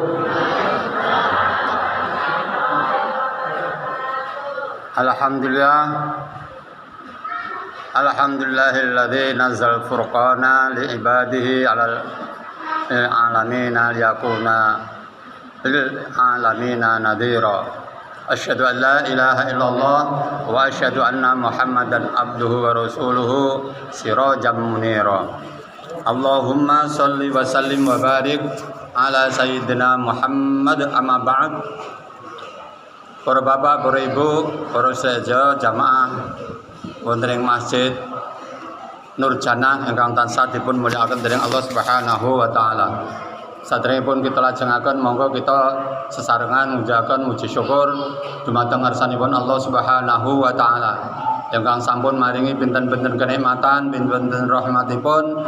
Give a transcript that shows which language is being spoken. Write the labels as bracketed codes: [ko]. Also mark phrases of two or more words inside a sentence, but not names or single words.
[ar] الحمد لله الذي نزل الفرقان لعباده على العالمين ليكون للعالمين نذيرا. أشهد أن لا إله إلا الله وأشهد أن محمدا عبده ورسوله سراجا منيرا. اللهم صل وسلم وبارك على سيدنا محمد أما بعد. [jv] Para bapak, para ibu, para sedaya jamaah wonten ing Masjid Nur Jannah ingkang tansah dipun mulyakaken dening Allah [ar] سبحانه وتعالى. [jv] Sadèrèngipun kita lajengaken monggo kita sesarengan ngujaken muji syukur dumateng ngarsanipun Allah [ar] سبحانه وتعالى [jv] ingkang sampun maringi pinten-pinten kenikmatan, pinten-pinten rahmatipun.